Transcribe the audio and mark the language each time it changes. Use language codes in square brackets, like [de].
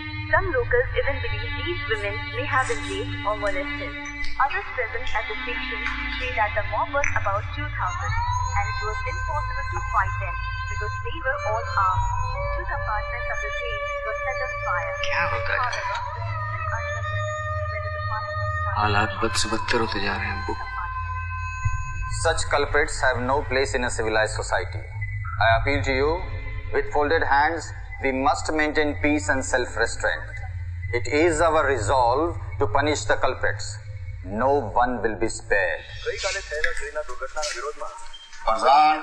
[en] Some locals even believe these women may have been raped or molested. Others present at the station say that the mob was about 2,000 and it was impossible to fight them because they were all armed. 2 compartments of the train were set on fire. However, it is still uncertain whether the fire was started. [hi] हालात बद से बदतर होते जा रहे हैं अब्बू. [en] Such culprits have no place in a civilized society. I appeal to you, with folded hands, we must maintain peace and self-restraint. It is our resolve to punish the culprits. No one will be spared. Parzan.